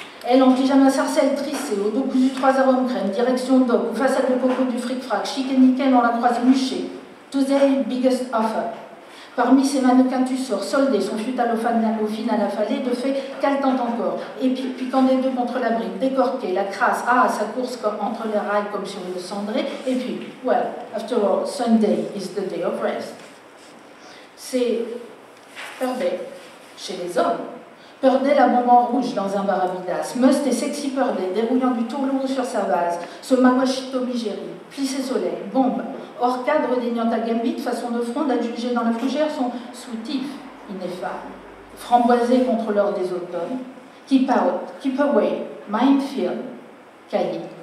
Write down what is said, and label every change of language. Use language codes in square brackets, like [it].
[fr] Elle en pyjama sarcelle trissée, au dos cousu 3 arômes crème, direction doc, ou façade de coco du fric-frac, chic et nickel, on la croise muchée. [en] Tuesday biggest offer. [fr] Parmi ces mannequins tu sors, soldés, son futal au final affalé, de fait, qu'haletante encore. Et puis, piquant des deux contre la brique, décorquée, la crasse, sa course comme entre les rails comme sur une cendrée. Et puis, [en] well, after all, Sunday is the day of rest. [fr] C'est Purday, chez les hommes. Purday la bombe en rouge dans un barabidas. Must et sexy Purday, dérouillant du tourlourou sur sa base. Ce mawashito migéri, plissé soleil, bombe. Hors cadre déniant à gambit, façon de fronde, adjugée dans la fougère, son soutif, ineffable. Framboisé contre l'or des automnes. [en] Keep out, keep away, minefield, cahier.